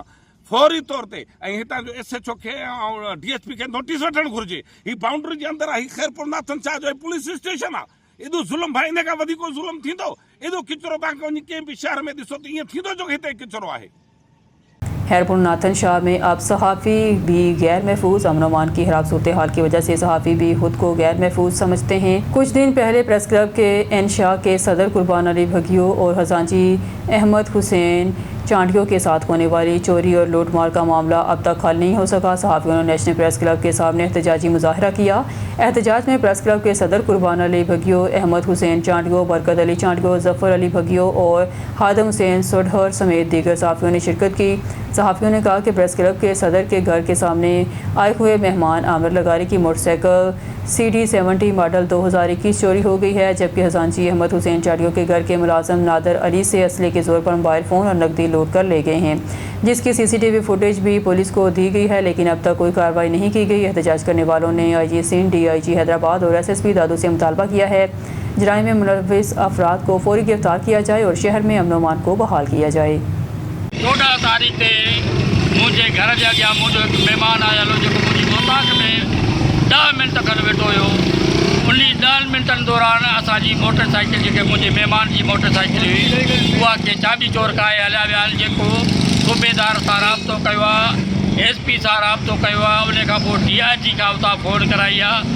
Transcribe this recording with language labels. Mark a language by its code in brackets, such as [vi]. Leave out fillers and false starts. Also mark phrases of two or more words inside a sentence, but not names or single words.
[sd] फौरी तौर ते ऐं हितां जो SHO खे ऐं DSP खे नोटिस वठणु घुरिजे। हीअ बाउंड्री जे अंदरि आहे, हीउ ख़ैरपुर नाथन शाह जो पुलिस स्टेशन आहे। एॾो ज़ुल्म भाई, इन खां वधीक ज़ुल्म थींदो? एॾो किचिरो तव्हांखे वञी कंहिं बि शहर में ॾिसो त ईअं थींदो जो हिते किचिरो आहे। [ur] خیرپور ناتھن شاہ میں اب صحافی بھی غیر محفوظ. امن امان کی خراب صورت حال کی وجہ سے صحافی بھی خود کو غیر محفوظ سمجھتے ہیں. کچھ دن پہلے پریس کلب کے NSHA کے صدر قربان علی بھگیو اور خزانچی احمد حسین چانڈیو کے ساتھ ہونے والی چوری اور لوٹ مار کا معاملہ اب تک حل نہیں ہو سکا. صحافیوں نے نیشنل پریس کلب کے سامنے احتجاجی مظاہرہ کیا. احتجاج میں پریس کلب کے صدر قربان علی بھگیو، احمد حسین چانڈیو، برکت علی چانڈیو, ظفر علی بھگیو اور ہادم حسین سوڈھر سمیت دیگر صحافیوں نے شرکت کی. صحافیوں نے کہا کہ پریس کلب کے صدر کے گھر کے سامنے آئے ہوئے مہمان عامر لغاری کی موٹرسائیکل CD70 ماڈل 2021 چوری ہو گئی ہے، جبکہ خزانچی احمد حسین چانڈیو کے گھر کے ملازم نادر علی سے اسلحے کے زور پر [en] mobile phone [ur] اور نقدی لوٹ کر لے گئے ہیں، جس کی CCTV فوٹیج بھی پولیس کو دی گئی ہے، لیکن اب تک کوئی کارروائی نہیں کی گئی. احتجاج کرنے والوں نے IG سندھ، DIG حیدرآباد اور SSP دادو سے مطالبہ کیا ہے جرائم میں ملوث افراد کو فوری گرفتار کیا جائے اور شہر میں امن امان کو بحال کیا جائے. [sd] 14 तारीख़ ते मुंहिंजे घर जे अॻियां मुंहिंजो हिकु महिमान आयल हो, जेको मुंहिंजी मुताक़ में 10 मिंट खनि वेठो हुयो। उन 10 मिंटनि दौरान असांजी मोटरसाइकिल, जेके मुंहिंजे महिमान जी मोटरसाइकिल हुई, उहा के चाबी चोर खाए हलिया विया आहिनि। जेको सूबेदार सां राब्तो कयो आहे, SP सां राब्तो कयो आहे, उन खां पोइ DIG खां उतां फ़ोन कराई आहे।